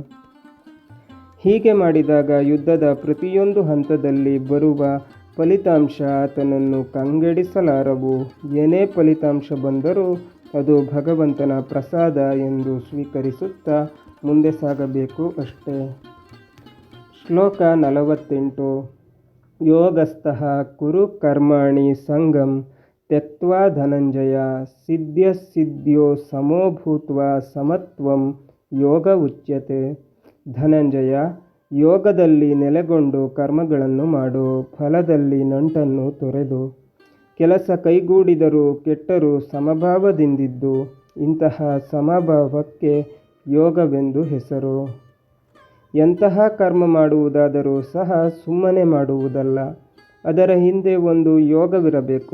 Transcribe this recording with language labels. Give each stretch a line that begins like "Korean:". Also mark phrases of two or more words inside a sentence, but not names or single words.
Kannada: ಹೀಗೆ ಮಾಡಿದಾಗ ಯುದ್ಧದ ಪ್ರತಿಯೊಂದು ಹಂತದಲ್ಲಿ ಬರುವ ಫಲಿತಾಂಶ ಆತನನ್ನು ಕಂಗೆಡಿಸಲಾರವು. ಏನೇ ಫಲಿತಾಂಶ ಬಂದರೂ ಅದು ಭಗವಂತನ ಪ್ರಸಾದ ಎಂದು ಸ್ವೀಕರಿಸುತ್ತಾ ಮುಂದೆ ಸಾಗಬೇಕು ಅಷ್ಟೇ. ಶ್ಲೋಕ 48.
Sanskrit: ಯೋಗಸ್ಥಃ ಕುರು ಕರ್ಮಾಣಿ ಸಂಗಂ ತ್ಯಕ್ತ್ವಾ ಧನಂಜಯ ಸಿದ್ಧ್ಯಸಿದ್ಧ್ಯೋ ಸಮೋ ಭೂತ್ವಾ ಸಮತ್ವಂ ಯೋಗ ಉಚ್ಯತೆ.
Kannada: ಧನಂಜಯ, ಯೋಗದಲ್ಲಿ ನೆಲೆಗೊಂಡು ಕರ್ಮಗಳನ್ನು ಮಾಡು. ಫಲದಲ್ಲಿ ನಂಟನ್ನು ತೊರೆದು ಕೆಲಸ ಕೈಗೂಡಿದರೂ ಕೆಟ್ಟರೂ ಸಮಭಾವದಿಂದಿದ್ದು. ಇಂತಹ ಸಮಭಾವಕ್ಕೆ ಯೋಗವೆಂದು ಹೆಸರು. ಎಂತಹ ಕರ್ಮ ಮಾಡುವುದಾದರೂ ಸಹ ಸುಮ್ಮನೆ ಮಾಡುವುದಲ್ಲ, ಅದರ ಹಿಂದೆ ಒಂದು ಯೋಗವಿರಬೇಕು.